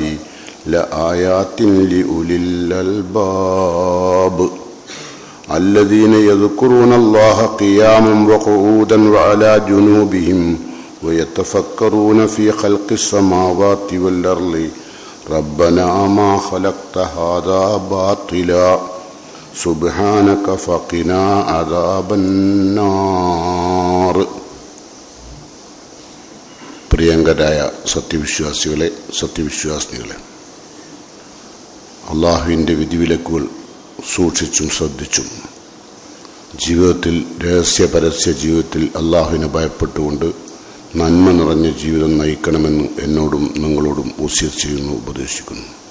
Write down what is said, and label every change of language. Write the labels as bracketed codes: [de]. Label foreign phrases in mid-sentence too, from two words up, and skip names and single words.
[ar] لآيات لأولي الألباب الذين يذكرون الله قياما وقعودا وعلى جنوبهم ويتفكرون في خلق السماوات والأرض ربنا ما خلقت هذا باطلا سبحانك فقنا عذاب النار. [ml] പ്രിയങ്കരായ സത്യവിശ്വാസികളെ, അള്ളാഹുവിൻ്റെ വിധിവിലക്കുകൾ സൂക്ഷിച്ചും ശ്രദ്ധിച്ചും ജീവിതത്തിൽ രഹസ്യ ജീവിതത്തിൽ അള്ളാഹുവിനെ ഭയപ്പെട്ടുകൊണ്ട് നന്മ നിറഞ്ഞ ജീവിതം നയിക്കണമെന്ന് എന്നോടും നിങ്ങളോടും വസിയത്ത് ചെയ്യുന്നു, ഉപദേശിക്കുന്നു.